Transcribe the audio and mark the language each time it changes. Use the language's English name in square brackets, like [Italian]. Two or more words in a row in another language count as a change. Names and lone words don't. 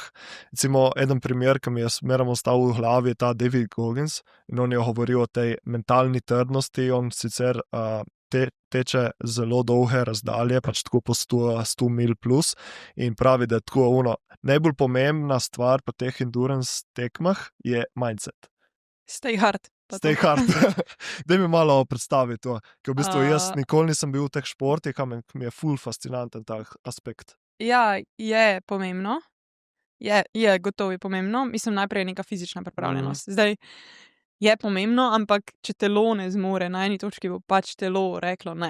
[Slovenian] Recimo, eden primer, ki mi je smerom ostal v glavi, je ta David Goggins in on je govoril o tej mentalni trdnosti, on sicer teče zelo dolge razdalje, pač tako po 100 mil plus in pravi, da je tako najbolj pomembna stvar po teh endurance tekmah je mindset. [English] Stay hard. Stay hard. [Slovenian] Daj mi malo predstavi to, ker v bistvu jaz nikoli nisem bil v teh športih, mi je ful fascinanten ta aspekt. Ja, je pomembno. Je gotovo je pomembno. Mislim, najprej je neka fizična pripravljenost. Zdaj, je pomembno, ampak če telo ne zmore, na eni točki bo pač telo reklo ne.